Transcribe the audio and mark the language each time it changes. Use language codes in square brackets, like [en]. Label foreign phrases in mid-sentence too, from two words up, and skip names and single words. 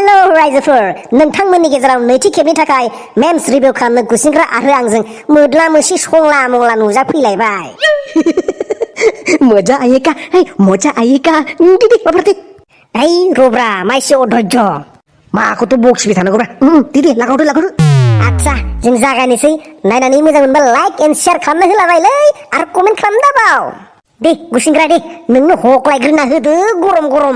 [brx] रायजोफोर नोंथांमोननि गेजेराव नैथि खेबनि थाखाय [en] memes review [brx] खालामनो गुसिंग्रा आरो आंजों मोद्ला मोसि संला मंला नुजाफैलायबाय। [hi] मजा आएगा मजा आएगा दे बाबा [brx] ओइ रब्रा माइसि अधैर्य माखौथ' बखिबाय थानांगौब्रा दे लागावदो आच्छा जों जागायनोसै। नायनानै मोजां मोनबा [en] like and share [brx] खालामना होलाबायलै आरो कमेन्ट खालामना दाबाव। दे गुसिंग्रा दे नोंनो हख्लायग्रोना होदो गरम